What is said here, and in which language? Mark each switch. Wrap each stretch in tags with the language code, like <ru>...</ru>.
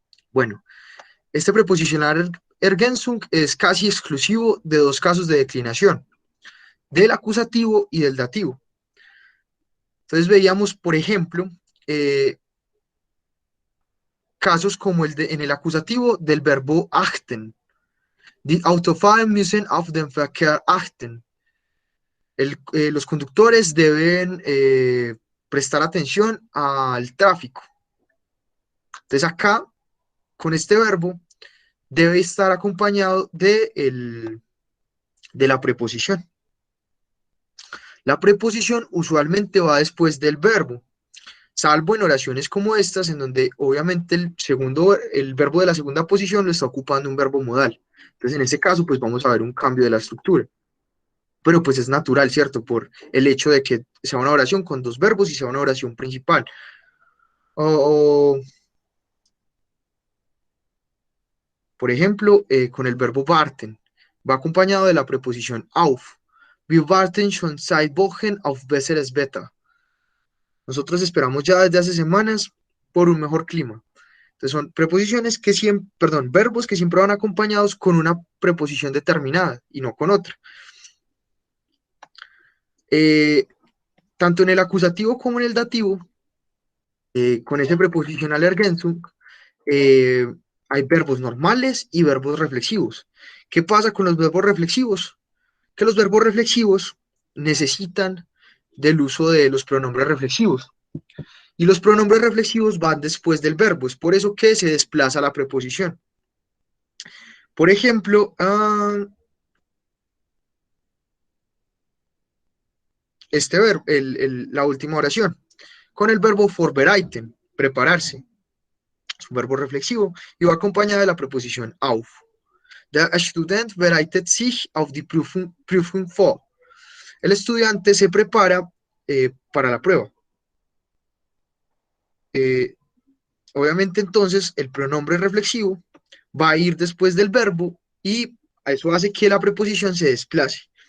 <es>Bueno, este preposicional Ergänzung es casi exclusivo de 2 casos de declinación, del acusativo y del dativo. Entonces veíamos, por ejemplo, casos como en el acusativo del verbo achten.</es> <de>Die Autofahrer müssen auf den Verkehr achten.</de> <es>Los conductores deben prestar atención al tráfico. Entonces acá, con este verbo, debe estar acompañado de la preposición. La preposición usualmente va después del verbo, salvo en oraciones como estas, en donde obviamente el verbo de la segunda posición lo está ocupando un verbo modal. Entonces, en ese caso, pues vamos a ver un cambio de la estructura. Pero pues es natural, ¿cierto? Por el hecho de que sea una oración con 2 verbos y sea una oración principal. O por ejemplo, con el verbo warten, va acompañado de la preposición auf.</es> <de>Wir warten schon seit Wochen auf besseres Wetter.</de> <es>Nosotros esperamos ya desde hace semanas por un mejor clima. Entonces son preposiciones que siempre, perdón, verbos que siempre van acompañados con una preposición determinada y no con otra. Eh, Tanto en el acusativo como en el dativo, con ese preposicional ergänzung, eh, hay verbos normales y verbos reflexivos. ¿Qué pasa con los verbos reflexivos? Que los verbos reflexivos necesitan del uso de los pronombres reflexivos. Y los pronombres reflexivos van después del verbo. Es por eso que se desplaza la preposición. Por ejemplo, este verbo, la última oración, con el verbo vorbereiten, prepararse. Es un verbo reflexivo y va acompañada de la preposición auf.</es> <de>Der Student bereitet sich auf die Prüfung vor.</de> <es>El estudiante se prepara para la prueba. Eh, Obviamente entonces el pronombre reflexivo va a ir después del verbo y eso hace que la preposición se desplace.</es>